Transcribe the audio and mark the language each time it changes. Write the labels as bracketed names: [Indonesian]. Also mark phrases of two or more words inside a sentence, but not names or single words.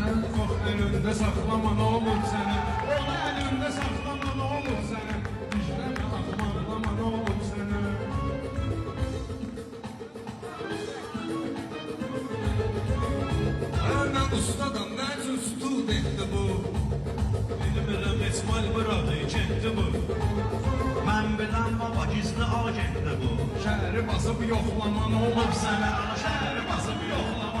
[Turkish] Çok elinde saklama ne olur sana. Onu elinde saklama ne olur sana. İşleme akmaklama ne olur sana. Ben ustadan ne için studentdi bu. [Azerbaijani] Bilmirəm, İsmail buradı, getdi bu. Mən bilən baba gizli agentdi bu. Şəhəri basıb yoxlama [Turkish] ne olur sana. [Azerbaijani] Şəhəri basıb yox.